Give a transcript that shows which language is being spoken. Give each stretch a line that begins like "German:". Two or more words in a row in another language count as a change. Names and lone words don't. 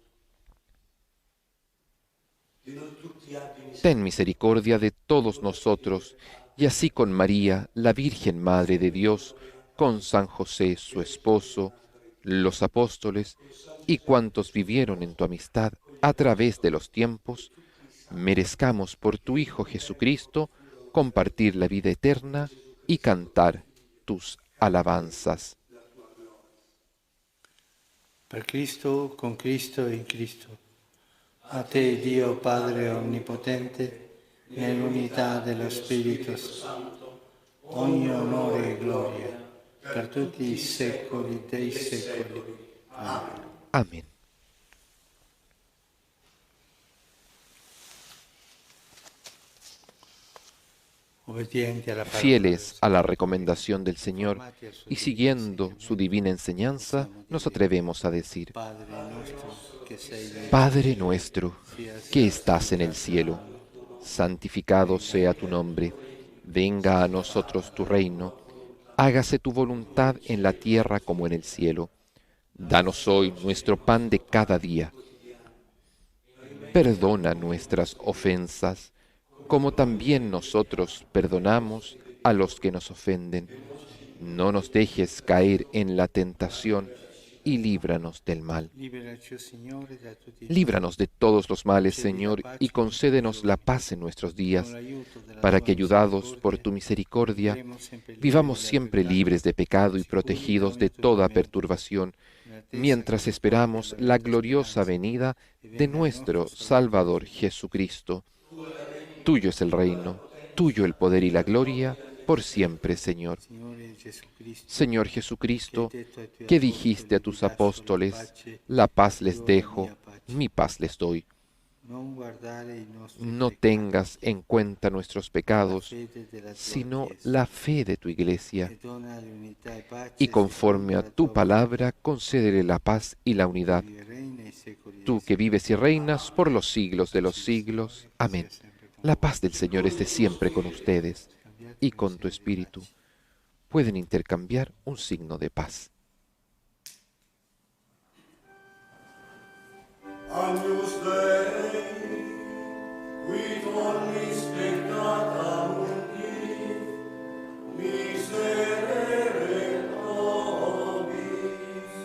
Spanish: Ten misericordia de todos nosotros, y así con María, la Virgen Madre de Dios, con San José, su esposo, los apóstoles y cuantos vivieron en tu amistad a través de los tiempos, merezcamos por tu Hijo Jesucristo compartir la vida eterna y cantar tus alabanzas.
Italian: per Cristo, con Cristo e in Cristo. A te, Dio Padre Onnipotente, nell'unità dello Spirito Santo, ogni onore e gloria per tutti i secoli dei secoli. Amen.
Spanish: Amén.
Italian: Obbedienti alla parola
Spanish: Fieles a la recomendación del Señor y siguiendo su divina enseñanza, nos atrevemos a decir:
Italian: Padre nostro che sei nei
Spanish: Padre nuestro, que estás en el cielo, santificado sea tu nombre, venga a nosotros tu reino, hágase tu voluntad en la tierra como en el cielo. Danos hoy nuestro pan de cada día. Perdona nuestras ofensas, como también nosotros perdonamos a los que nos ofenden. No nos dejes caer en la tentación y líbranos del mal.
Italian: Liberaci, Signore, da tutti i
Spanish: Líbranos de todos los males, Señor, y concédenos la paz en nuestros días, para que, ayudados por tu misericordia, vivamos siempre libres de pecado y protegidos de toda perturbación, mientras esperamos la gloriosa venida de nuestro Salvador Jesucristo. Tuyo es el reino, tuyo el poder y la gloria, por siempre, Señor.
Italian: Signore Gesù Cristo,
Spanish: Señor Jesucristo, que dijiste a tus apóstoles: la paz les dejo, mi paz les doy.
Italian: non guardare i nostri
Spanish: No
Italian: peccati,
Spanish: tengas en cuenta nuestros pecados,
Italian: fede della tua
Spanish: sino
Italian: Chiesa,
Spanish: la fe de tu Iglesia,
Italian: e dona l'unità e pace
Spanish: y conforme a tu palabra concédele la paz y la unidad.
Italian: secondo i regni e i secoli
Spanish: Tú que vives y reinas por los siglos de los siglos. Amén. La paz del Señor esté siempre con ustedes y con tu espíritu. Pueden intercambiar un signo de paz.
Latin: Agnus Dei, qui tollis peccata mundi, miserere nobis.